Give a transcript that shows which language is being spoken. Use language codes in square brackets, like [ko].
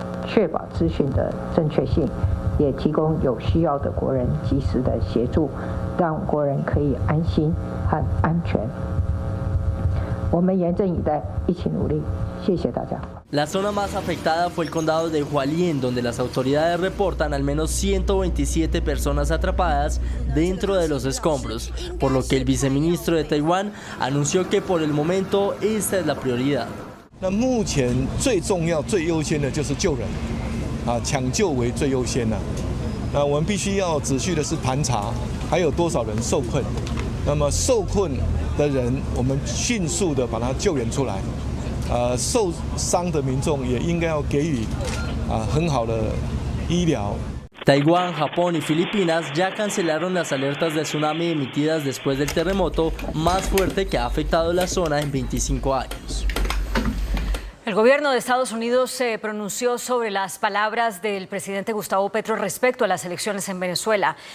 [zh] 确保资讯的正确性，也提供有需要的国人及时的协助，让国人可以安心和安全。我们严阵以待，一起努力。谢谢大家。 [es] La zona más afectada fue el condado de Hualien, donde las autoridades reportan al menos 127 personas atrapadas dentro de los escombros, por lo que el viceministro de Taiwán anunció que por el momento esta es la prioridad. [zh] 那目前最重要、最优先的就是救人，抢救为最优先的。那我们必须要仔细的是盘查，还有多少人受困。那么受困的人，我们迅速的把他救援出来。受伤的民众也应该要给予很好的医疗。 [es] Taiwán, Japón y Filipinas ya cancelaron las alertas de tsunami emitidas después del terremoto más fuerte que ha afectado la zona en 25 años. El gobierno de Estados Unidos se pronunció sobre las palabras del presidente Gustavo Petro respecto a las elecciones en Venezuela.